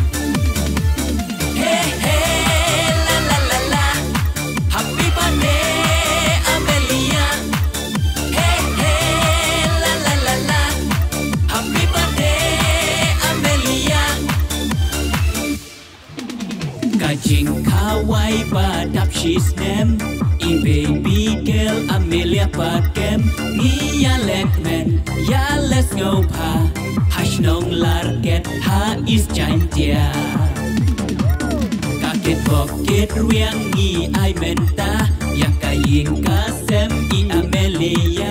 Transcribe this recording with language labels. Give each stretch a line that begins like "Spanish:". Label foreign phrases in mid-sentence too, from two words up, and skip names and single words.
English: Hey hey la la la la, happy birthday Amelia. Hey hey la la la la, happy birthday Amelia.
Khasi: Kajing kawai badap
English: she's name,
Khasi: I
English: baby girl
Khasi: Amelia pakem. Ngia lekmen, ya les ngopa, hash nong larket ha is jantia. Kakit bokit riang I ai menta, ya kaying kasem I Amelia.